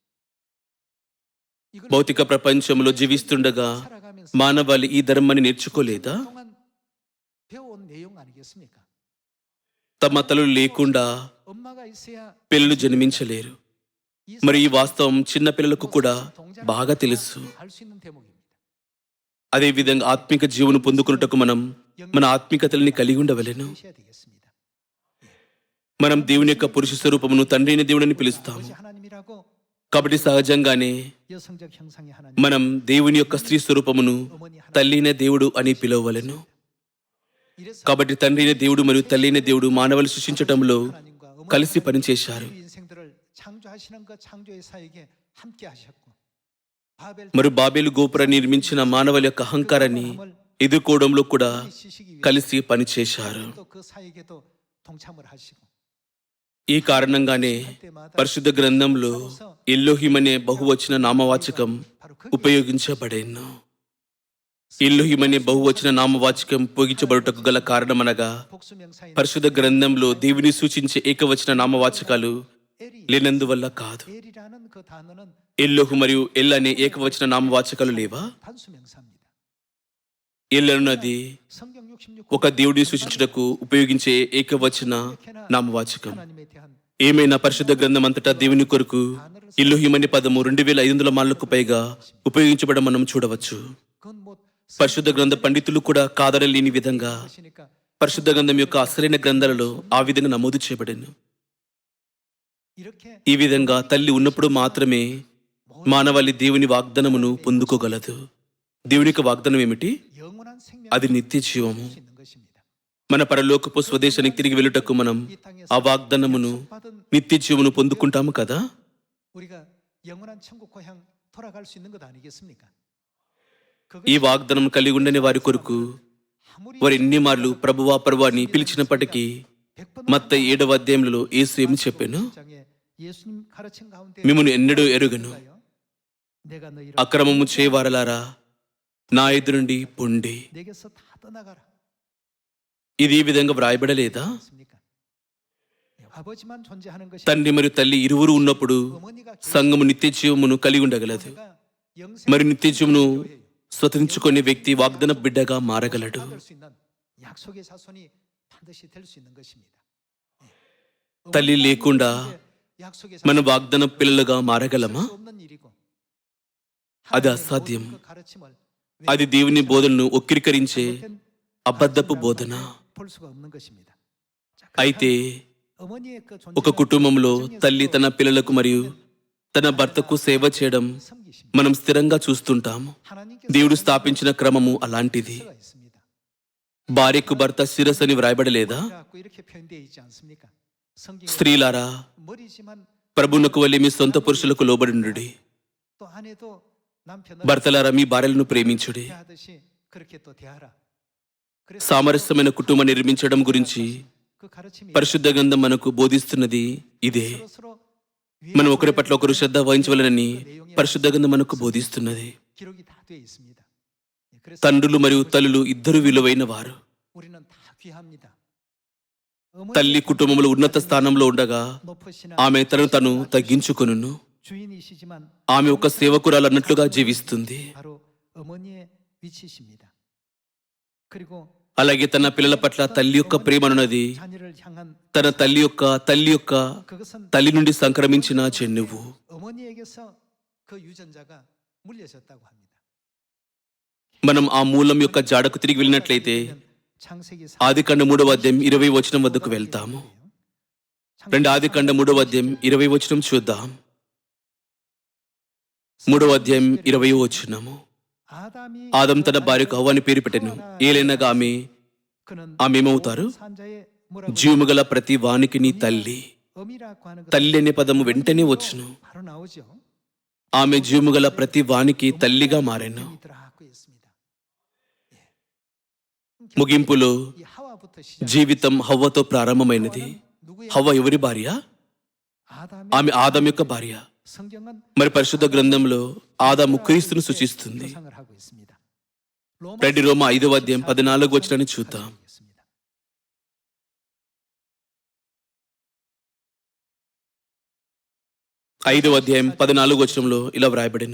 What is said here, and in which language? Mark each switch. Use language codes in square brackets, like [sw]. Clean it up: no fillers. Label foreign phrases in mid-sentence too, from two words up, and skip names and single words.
[ko] 이걸 [te] భౌతిక ప్రపంచంలో జీవిస్తుండగా [ko] 살아가면서 [te] మానవాళి ఈ ధర్మాన్ని నేర్చుకోలేదా? [ko] 동안 배워온 내용 아니겠습니까? [te] తమ తల్లులు లేకుండా [ko] 엄마가 있어야 [te] పిల్లలు జన్మించలేరు. మరి ఈ వాస్తవం చిన్న పిల్లలకు కూడా బాగా తెలుసు. [ko] 알수 있는 대목입니다. [te] అదేవిధంగా ఆత్మిక జీవను పొందుకున్నటకు మనం మన ఆత్మికతల్ని కలిగి ఉండవలెను. [ko] 하셔야 되겠습니다. [te] మనం దేవుని యొక్క పురుష స్వరూపమును తండ్రి అయిన దేవుడని పిలుస్తాము. [ko] 아버지 하나님이라고 [te] కాబట్టి సహజంగానే [ko] 여성적 형상의 하나님, [te] మనం దేవుని యొక్క స్త్రీ స్వరూపమును [ko] 어머니 하나님. [te] తల్లి అయిన దేవుడు అని పిలవవలెను. [ko] 이래서 [te] కాబట్టి తండ్రి అయిన దేవుడు మరియు తల్లి అయిన దేవుడు మానవులు సృష్టించటంలో [ko] 하나님과 어머니 [te] కలిసి పనిచేశారు. [ko] 우리 인생들을 창조하시는 그 창조의 사역에 함께 하셨고, 바벨 [te] మరి బాబేలు గోపురం నిర్మించిన మానవుల యొక్క అహంకారాన్ని ఎదుర్కోవడంలో కూడా [ko] 시시기 위해 [te] కలిసి పనిచేశారు. [ko] 또그 사역에도 동참을 하시고, [te] ఈ కారణంగానే పరిశుద్ధ గ్రంథంలో ఎల్లోహిం అనే బహువచన నామవాచకం [ko] 바로 그 [te] ఉపయోగించబడేను. ఎల్లోహిం అనే బహువచన నామవాచకం ఉపయోగించబడుటకు గల కారణమనగా [ko] 복수명사인 [te] పరిశుద్ధ గ్రంథంలో దేవుని సూచించే ఏకవచన నామవాచకాలు లేనందువల్ల కాదు. [ko] 엘이라는 그 단어는 [te] ఎల్లోహు మరియు ఎల్ అనే ఏకవచన నామవాచకాలు లేవా? [ko] 단수명사입니다. [te] ఎల్ అన్నది [ko] 성경 66 [te] ఒక దేవుడిని సూచించుటకు ఉపయోగించే ఏకవచన నామవాచకం. [ko] 하나님에 대한 [te] ఏమైనా పరిశుద్ధ గ్రంథం అంతటా దేవుని కొరకు ఎల్లోహిం అనే పదము 2500 మార్లకు పైగా ఉపయోగించబడడం మనం చూడవచ్చు. [ko] 그건 뭐 [te] పరిశుద్ధ గ్రంథ పండితులు కూడా కాదనలేని విధంగా [ko] 것이니까 [te] పరిశుద్ధ గ్రంథం యొక్క అసలైన గ్రంథాలలో ఆ విధంగా నమోదు చేయబడెను. [ko] 이렇게 [te] ఈ విధంగా తల్లి ఉన్నప్పుడు మాత్రమే మానవాళి దేవుని వాగ్దానమును పొందుకోగలదు. దేవుని యొక్క వాగ్దానం ఏమిటి? [ko] 영원한 생명을 [te] అది నిత్య జీవము. [ko] 수 있는 것입니다. [te] మన పరలోకపు స్వదేశానికి తిరిగి వెళ్ళుటకు మనం [ko] 이 땅에서 [te] ఆ వాగ్దానమును [ko] 받은 [te] నిత్య జీవమును పొందుకుంటాము కదా. [ko] 우리가 영원한 천국 고향 돌아갈 수 있는 것 아니겠습니까? [te] ఈ వాగ్దానం కలిగి ఉండని వారి కొరకు వారు ఎన్ని మార్లు ప్రభువా ప్రభువా అని పిలిచినప్పటికీ మత్తయి 7వ అధ్యాయంలో యేసు ఏమి చెప్పాను? [ko] 예수님 가르친 가운데 [te] మిమ్మును ఎన్నడూ ఎరుగను, [ko] 내가 너희를 [te] అక్రమము చేయవారలారా నా ఎదురు నుండి పొండి. [ko] 내게서 다 떠나가라. [te] ఇది ఈ విధంగా వ్రాయబడలేదా? [ko] 맞습니까? 아버지만 존재하는 것이 [te] తండ్రి మరియు తల్లి ఇరువురు ఉన్నప్పుడు [ko] 어머니가 [te] సంఘము నిత్య జీవమును కలిగి ఉండగలదు. [ko] 내가 영생 [te] మరి నిత్య జీవమును స్వతంత్రించుకునే వ్యక్తి వాగ్దాన బిడ్డగా మారగలడు. [ko] 받을 수 있는 약속의 자손이 반드시 될 수 있는 것입니다. [te] తల్లి లేకుండా [ko] 약속의 [te] మన వాగ్దాన పిల్లలుగా మారగలమా? [ko] 수 없는 일이고 [te] అది [ko] 하나님의 [te] అసాధ్యం. [ko] 모든 그 가르침을 [te] అది దేవుని బోధనను ఒక్కిరికరించే [ko] 잘못된 [te] అబద్ధపు బోధన. [ko] 볼 수가 없는 것입니다. 자, [te] అయితే [ko] 어머니의 그 [te] ఒక కుటుంబంలో తల్లి తన పిల్లలకు మరియు తన భర్తకు సేవ చేయడం [ko] 섬기십니다. [te] మనం స్థిరంగా చూస్తుంటాము. [ko] 하나님께서 [te] దేవుడు స్థాపించిన క్రమము అలాంటిది. [ko] 가 있습니다. [te] భార్యకు భర్త శిరస్సు అని వ్రాయబడలేదా? [ko] 갖고 이렇게 표현되어 있지 않습니까? 성경에 [te] స్త్రీలారా [ko] 머리지만 [te] ప్రభువునకు వలె మీ సొంత పురుషులకు లోబడినుడి. [ko] 또 아내도 남편을 [te] భర్తలారా మీ భార్యలను ప్రేమించుడి. [ko] 대하듯이 그렇게 또 대하라. 그래서 [te] సామరస్యమైన కుటుంబం నిర్మించడం గురించి [ko] 그 가르침이 [te] పరిశుద్ధ గ్రంథం మనకు బోధిస్తున్నది ఇదే. [ko] 서로 [te] మనం ఒకరి పట్ల ఒకరు శ్రద్ధ వహించవలనని పరిశుద్ధ గ్రంథం మనకు బోధిస్తున్నది. [ko] 기록이 다 되어 있습니다. 예, 그래서 [te] తండ్రులు మరియు తల్లులు ఇద్దరు విలువైన వారు. [ko] 우리는 다 귀합니다. [te] తల్లి కుటుంబంలో ఉన్నత స్థానంలో ఉండగా [ko] 높으시나 [te] ఆమె తను తగ్గించుకొనును. [ko] 주인이시지만 [te] ఆమె ఒక సేవకురాలు అన్నట్లుగా జీవిస్తుంది. [ko] 바로 어머니의 위치십니다. 그리고 [te] అలాగే తన పిల్లల పట్ల తల్లి యొక్క ప్రేమ అన్నది [ko] 자녀를 향한 [te] తన తల్లి యొక్క [ko] 그것은 [te] తల్లి నుండి సంక్రమించిన చెన్నువు. [ko] 어머니에게서 그 유전자가 물려졌다고 합니다. [te] మనం ఆ మూలం యొక్క జాడకు తిరిగి వెళ్ళినట్లయితే [ko] 창세기 [te] ఆదికాండం 3వ అధ్యాయం 20వ వచనం వద్దకు వెళ్తాము. ఆదికాండం 3వ అధ్యాయం 20వ వచనం చూద్దాం. 3వ అధ్యాయం 20వ వచనము. [ko] 아담이 [te] ఆదం తన భార్యకు హవ్వ అని పేరు పెట్టెను. ఏలైనగా [ko] 그는 [te] ఆమె ఏమవుతారు? [ko] 산자의 뭐라고 [te] జీవము గల ప్రతి వానికి నీ తల్లి. [ko] 어미라고 하는 것 [te] తల్లి అనే పదము వెంటనే వచ్చును. [ko] 바로 나오죠. [te] ఆమె జీవము గల ప్రతి వానికి తల్లిగా మారెను. [ko] 어머니 들어가고 있습니다. [te] ముగింపులో [ko] 이 하와부터 시작. [te] జీవితం హవ్వతో ప్రారంభమైనది. [ko] 누구의 [te] హవ్వ ఎవరి భార్య? [ko] 아담의 [te] ఆమె ఆదం యొక్క భార్య. [ko] 성경은 [te] మరి పరిశుద్ధ గ్రంథంలో ఆదాము క్రీస్తును సూచిస్తుంది. [ko] 표상을 하고 있습니다. [te] రోమా 5వ అధ్యాయం 14వ వచనాన్ని చూద్దాం. 5వ అధ్యాయం 14వ వచనంలో ఇలా వ్రాయబడెను.